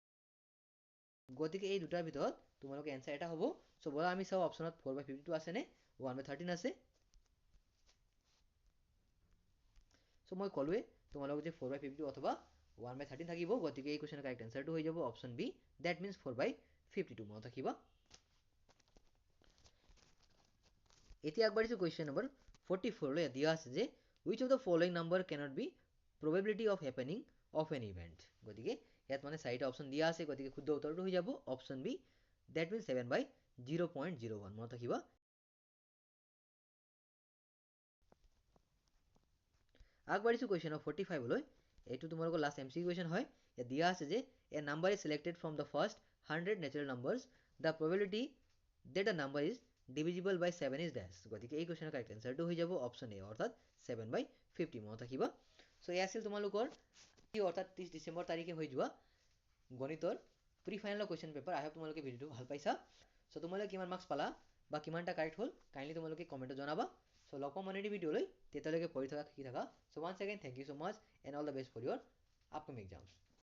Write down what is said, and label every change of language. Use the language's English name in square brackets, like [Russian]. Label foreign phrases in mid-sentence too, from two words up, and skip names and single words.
[Assamese] এই দুটাৰ ভিতৰত তোমালোকে এনচাৰ এটা হ'ব চ' বলা আমি চাওঁ অপশ্যনত 4/52 আছে নে 1/13 আছে চ' মই ক'লোৱে তোমালোক যে 4/52 অথবা 1/13 থাকিব গতিকে এই কুৱেশ্যনৰ কাৰেক্ট এনচাৰটো হৈ যাব [English] option B that means [Assamese] 4/52 মনত ৰাখিবা এতিয়া আগবাঢ়িছোঁ [English] question number [Assamese] 44লৈ দিয়া আছে যে [English] which of the following number cannot be probability of happening of an event [Assamese] গতিকে ইয়াত মানে চাৰিটা অপশ্যন দিয়া আছে গতিকে শুদ্ধ উত্তৰটো হৈ যাব [English] option B that means [Assamese] 7/0.01 মনত ৰাখিবা আগবাঢ়িছোঁ [English] question number [Assamese] 45লৈ এইটো তোমালোকৰ [English] last MCQ question [Assamese] হয় ইয়াত দিয়া আছে যে [English] a number is selected from the first 100 natural numbers the probability that a number is divisible by 7 is dash [Assamese] গতিকে এই কুৱেশ্যনৰ কাৰেক্ট এনচাৰটো হৈ যাব [English] option A [Assamese] অৰ্থাৎ 7/50 মনত ৰাখিবা চ' এয়া আছিল তোমালোকৰ অৰ্থাৎ 30 ডিচেম্বৰ তাৰিখে হৈ যোৱা গণিতৰ প্ৰি ফাইনেলৰ [English] question paper I hope [Assamese] তোমালোকে ভিডিঅ'টো ভাল পাইছা চ' তোমালোকে কিমান মাৰ্কছ পালা বা কিমানটা কাৰেক্ট হ'ল কাইণ্ডলি তোমালোকে কমেণ্টত জনাবা চ' লগ পাম মানে ভিডিঅ'লৈ তেতিয়ালৈকে পঢ়ি থকা শিকি থাকা চ' [English] once again thank you so much and all the best for your upcoming exams